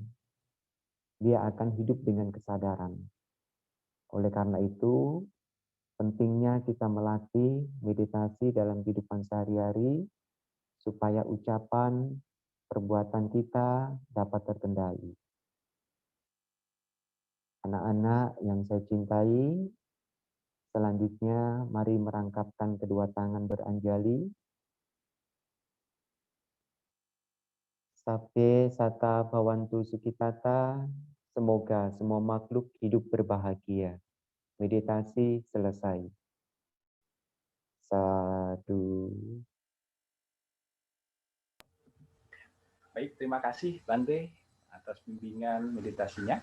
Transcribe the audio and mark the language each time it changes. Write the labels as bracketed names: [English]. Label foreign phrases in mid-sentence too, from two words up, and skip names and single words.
[Indonesian] Dia akan hidup dengan kesadaran. Oleh karena itu, pentingnya kita melatih meditasi dalam kehidupan sehari-hari supaya ucapan, perbuatan kita dapat terkendali. Anak-anak yang saya cintai, selanjutnya mari merangkapkan kedua tangan beranjali. [Pali] Sabbe sata bhavantu sukhitata, [Indonesian] semoga semua makhluk hidup berbahagia. Meditasi selesai. Sadu. Baik, terima kasih Bante atas bimbingan meditasinya.